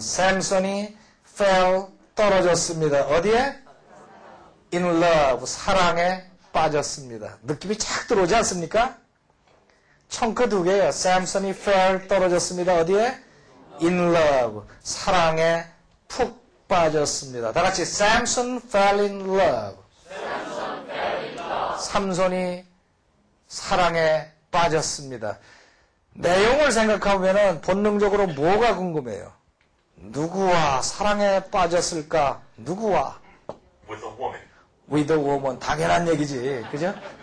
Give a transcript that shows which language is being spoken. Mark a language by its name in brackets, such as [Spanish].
[Korean] 샘손이 fell, 떨어졌습니다. 어디에? [English] In love, [Korean] 사랑에 빠졌습니다. 느낌이 착 들어오지 않습니까? 청크 두 개예요. 샘슨이 fell 떨어졌습니다. 어디에? [English] in love. [Korean] 사랑에 푹 빠졌습니다. 다 같이 [English] Samson fell in love. [Korean] 삼손이 사랑에 빠졌습니다. 내용을 생각하면 본능적으로 뭐가 궁금해요? 누구와 사랑에 빠졌을까? 누구와? [English] With a woman. with a woman. [Korean] 당연한 얘기지. 그죠?